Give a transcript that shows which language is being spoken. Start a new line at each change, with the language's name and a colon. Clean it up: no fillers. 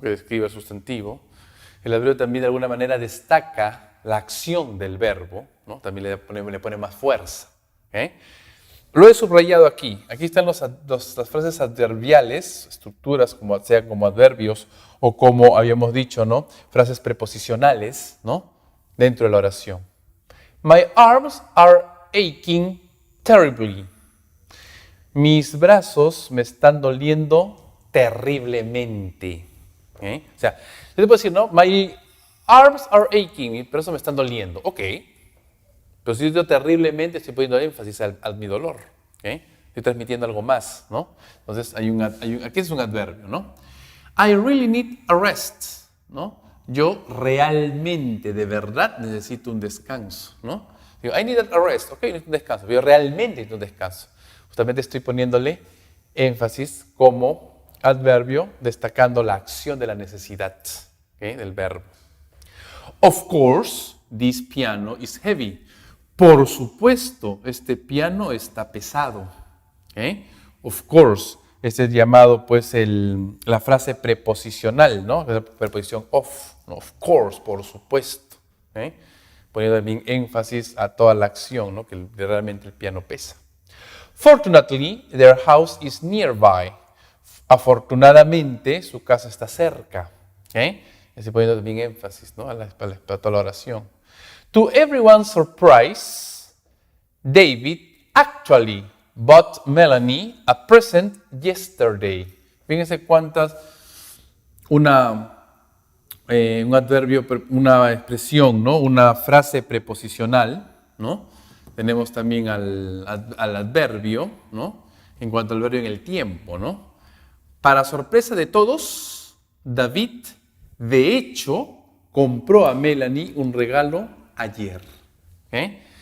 Spanish: Que describe el sustantivo. El adverbio también de alguna manera destaca la acción del verbo, ¿no? También le pone más fuerza. ¿Okay? Lo he subrayado aquí. Aquí están las frases adverbiales, estructuras sean como adverbios o como habíamos dicho, ¿no? Frases preposicionales, ¿no? Dentro de la oración.
English: My arms are aching terribly.
Spanish: Mis brazos me están doliendo terriblemente. ¿Okay? O sea, yo te puedo decir, ¿no?
English: My arms are aching.
Spanish: Mis brazos me están doliendo. Ok. Pero si yo digo terriblemente, estoy poniendo énfasis a mi dolor. ¿Okay? Estoy transmitiendo algo más, ¿no? Entonces, aquí es un adverbio, ¿no?
English: I really need a rest,
Spanish: ¿no? Yo realmente, de verdad, necesito un descanso, ¿no? Digo,
English: I need a rest.
Spanish: Ok, necesito un descanso. Pero yo realmente necesito un descanso. Justamente estoy poniéndole énfasis como adverbio, destacando la acción de la necesidad, ¿okay? Del verbo.
English: Of course, this piano is heavy.
Spanish: Por supuesto, este piano está pesado. ¿Okay? Of course, este es llamado pues la frase preposicional, ¿no? La preposición of, ¿no? Of course, por supuesto. ¿Okay? Poniendo también énfasis a toda la acción, ¿no? Que realmente el piano pesa.
English: Fortunately, their house is nearby.
Spanish: Afortunadamente, su casa está cerca. ¿Okay? Estoy poniendo también énfasis, ¿no? a toda la oración.
English: To everyone's surprise, David actually bought Melanie a present yesterday.
Spanish: Fíjense cuántas, un adverbio, una expresión, ¿no? Una frase preposicional, ¿no? Tenemos también al adverbio, ¿no? En cuanto al verbo en el tiempo, ¿no? Para sorpresa de todos, David, de hecho, compró a Melanie un regalo ayer. ¿Okay?